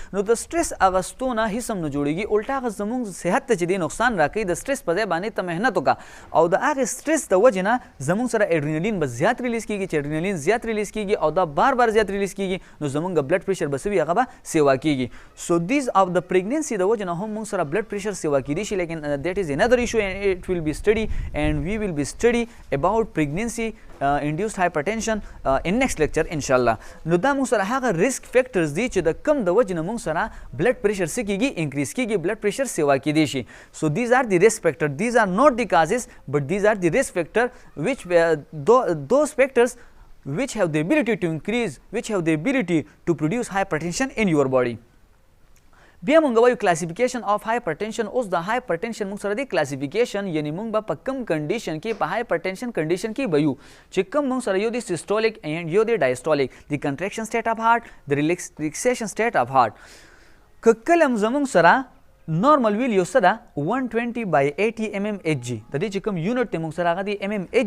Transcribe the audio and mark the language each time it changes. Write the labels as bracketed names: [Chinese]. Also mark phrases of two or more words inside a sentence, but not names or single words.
[Pashto] نو د سټرس اغستو نه هیڅ هم نه جوړېږي، الټا هغه زموږ صحت ته چې دی نقصان راکوي. د سټرس په ځای باندې ته محنت وکړه او د هغې سټرس د وجې نه زموږ سره اډرینالین به زیات ریلیز کېږي، چې اډرینالین زیات ریلیز کېږي او دا بار بار زیات ریلیز کېږي، نو زموږ [English] blood pressure [Pashto] به څه وي، هغه به سیوا کېږي. [English] so these of [Pashto] د پریګننسي د وجې نه هم موږ سره [English] blood pressure [Pashto] سیوا کېدی شي، لیکن [English] that is another issue and it will be study and we will be study about pregnancy induced hypertension in next lecture inshallah. [Pashto] نو دا موږ سره هغه [English] risk factors [Pashto] دي چې د کم د وجې نه موږ سره [English] blood pressure [Pashto] څه کېږي، انکریز کېږي، [English] blood pressure [Pashto] سیوا کېدی شي. [English] so these are the risk factor, these are not the causes but these are the risk factor which those factors which have the ability to increase, which have the ability to produce hypertension in your body. [Pashto] بیا مونږ وایو [English] classification of hypertension. [Pashto] اوس د هایپرټنشن مونږ سره دی کلاسیفیکیشن، یعنی مونږ به په کم کنډیشن کې په [English] hypertension condition [Pashto] کې به یو چې کم مونږ سره یو دی [English] systolic and [Pashto] یو دی ډایسټولیک، د [English] contraction state of heart, [Pashto] د [English] relaxation state of heart. [Pashto] که کله زمونږ سره نارمل ویل یو څه ده 120/80 mmHg، د دې چې کوم یونټ دی مونږ سره هغه دی mmHg.